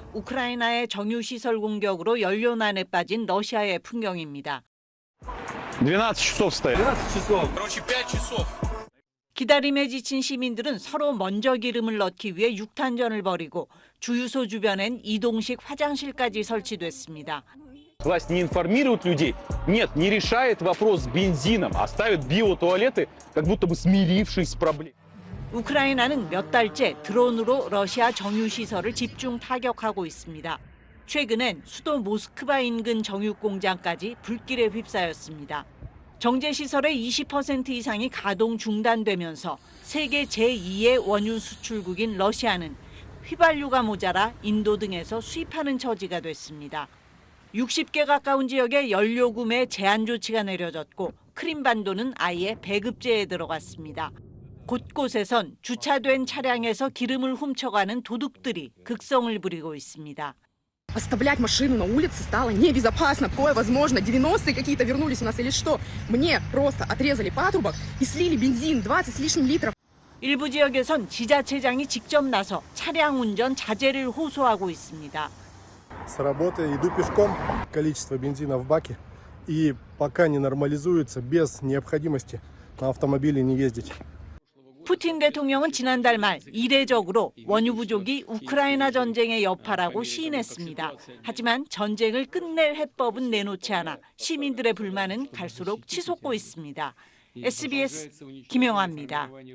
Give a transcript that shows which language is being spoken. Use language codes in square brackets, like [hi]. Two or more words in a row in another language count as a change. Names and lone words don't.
[ko] 우크라이나의 정유시설 공격으로 연료난에 빠진 러시아의 풍경입니다. [ru] 12 часов. [ko] 기다림에 지친 시민들은 서로 먼저 기름을 넣기 위해 육탄전을 벌이고 주유소 주변엔 이동식 화장실까지 설치됐습니다. [ru] Власть не информирует людей, нет, не решает вопрос с бензином, а ставит биотуалеты, как будто бы смирившись с проблемой. [ko] 우크라이나는 몇 달째 드론으로 러시아 정유시설을 집중 타격하고 있습니다. 최근엔 수도 모스크바 인근 정육 공장까지 불길에 휩싸였습니다. 정제시설의 20% 이상이 가동 중단되면서 세계 제2의 원유 수출국인 러시아는 휘발유가 모자라 인도 등에서 수입하는 처지가 됐습니다. 60개 가까운 지역에 연료 구매 제한 조치가 내려졌고 크림반도는 아예 배급제에 들어갔습니다. 곳곳에선 주차된 차량에서 기름을 훔쳐가는 도둑들이 극성을 부리고 있습니다. [ru] Оставлять машину на улице стало небезопасно. Такое возможно. 90-е какие-то вернулись у нас или что? Мне просто отрезали патрубок и слили бензин 20 с лишним литров. [ko] 일부 지역에선 지자체장이 직접 나서 차량 운전 자제를 호소하고 있습니다. [ru] С работы иду пешком, количество бензина в баке, и пока не нормализуется, без необходимости на автомобиле не ездить. [ko] 푸틴 대통령은 지난달 말 이례적으로 원유 부족이 우크라이나 전쟁의 여파라고 시인했습니다. 하지만 전쟁을 끝낼 해법은 내놓지 않아 시민들의 불만은 갈수록 치솟고 있습니다. SBS 김영아입니다.